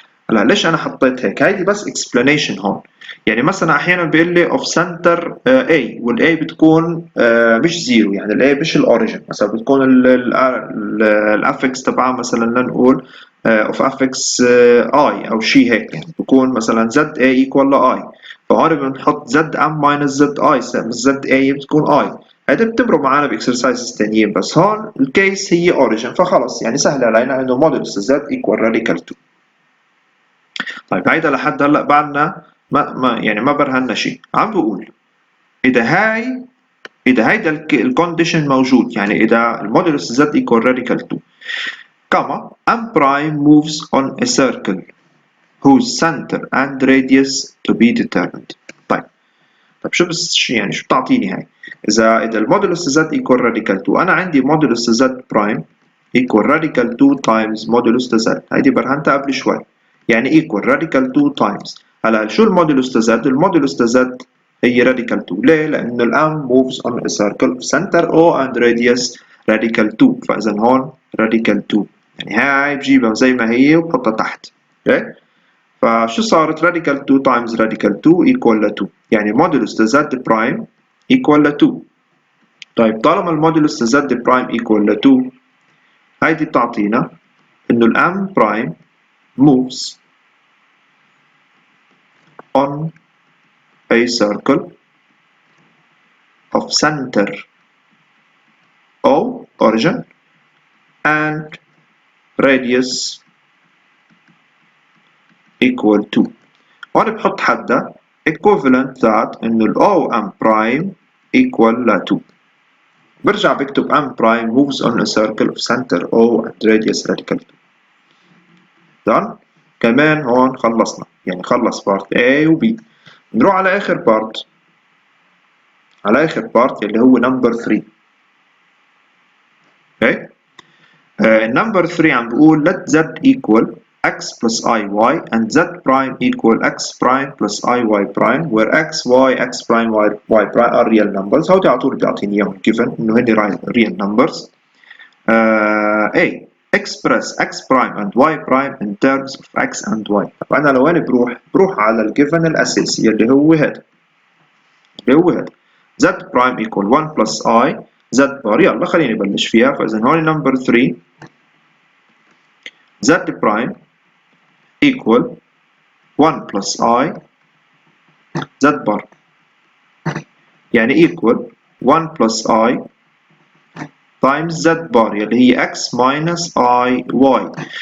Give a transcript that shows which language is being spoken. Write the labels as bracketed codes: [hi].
[ar] هلا ليش انا حطيت هيك؟ هيدي بس explanation هون. يعني مثلا احيانا بيقول لي of center A وال A بتكون مش زيرو، يعني ال A مش الاوريجن، مثلا بتكون ال affix تبعها مثلا لنقول of affix I او شيء هيك، يعني بكون مثلا Z A equal ل I، فهون بنحط Z M minus Z I، Z A بتكون I. هيدا بتمرق معنا باكسرسايزز تانيين، بس هون الكيس هي اوريجن فخلص يعني سهل علينا انه مودولوس Z equal radical 2. طيب هيدا لحد هلا بعدنا ما برهنا شيء. عم بقول اذا هيدا الكونديشن موجود، [en] يعني اذا المودولوس Z equal radical 2 كما M prime moves on a circle whose center and radius to be determined. [ar] طيب شو يعني شو بتعطيني هاي؟ اذا المودولوس Z equal radical 2، انا عندي مودولوس Z prime equal radical 2 times مودولوس Z، هيدي برهنتها قبل شوي، يعني equal radical 2 times. هلا شو المودولوس Z؟ المودولوس Z هي radical 2. ليه؟ لأنه الآن [en] moves on a circle center O and radius radical [ar] 2، فإذا هون radical 2، يعني هاي بجيبها زي ما هي وبحطها تحت. اوكي؟ فشو صارت؟ radical 2 times radical 2 equal ل 2، يعني مودولوس Z prime equal ل 2. [en] طيب طالما المودولوس Z prime equal ل 2، [ar] هيدي بتعطينا إنه [en] الM prime moves on a circle of center O origin and radius equal to. [ar] وأنا بحط حدا equivalent that إنه ال OM prime equal ل 2. برجع بكتب [en] M prime moves on a circle of center O and radius radical 2. done. [ar] كمان هون خلصنا، يعني خلص part A و B. نروح على آخر part، اللي هو number 3. اوكي؟ number 3 عم بقول let Z equal [en] x plus iy and z prime equal x prime plus iy prime where x, y, x prime, y prime are real numbers. [ar] هودي على طول بيعطيني اياهم given انه هني real numbers. [en] A express x prime and y prime in terms of x and y. [ar] طب انا لوين بروح على الجيفن الاساسي اللي هو هذا z prime equal 1 plus I z bar. يلا خليني نبلش فيها. [en] فاذا هون number 3 z prime equal 1 plus I z bar يعني equal 1 plus I times z bar اللي هي x minus I y.